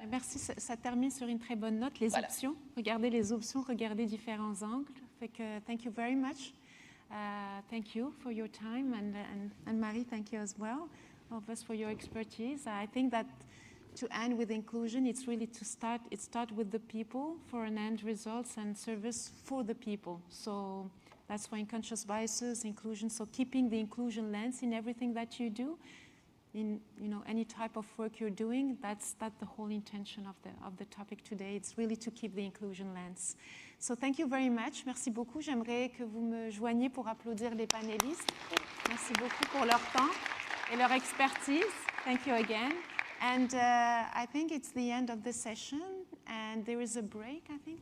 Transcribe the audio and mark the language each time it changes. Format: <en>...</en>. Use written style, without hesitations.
<fr>Merci, ça termine sur une très bonne note, les options. Regardez les options, regardez différents angles. Fait que,</fr> <en>thank you very much. Thank you for your time, and Marie, thank you as well, all of us for your expertise. I think that to end with inclusion, it's really start with the people for an end results and service for the people. So that's why unconscious biases, inclusion, so keeping the inclusion lens in everything that you do, in any type of work you're doing, that's the whole intention of the topic today. It's really to keep the inclusion lens. So thank you very much.</en> <fr>Merci beaucoup. J'aimerais que vous me joigniez pour applaudir les panélistes. Merci beaucoup pour leur temps et leur expertise.</fr> <en>Thank you again. And I think it's the end of the session, and there is a break, I think.</en>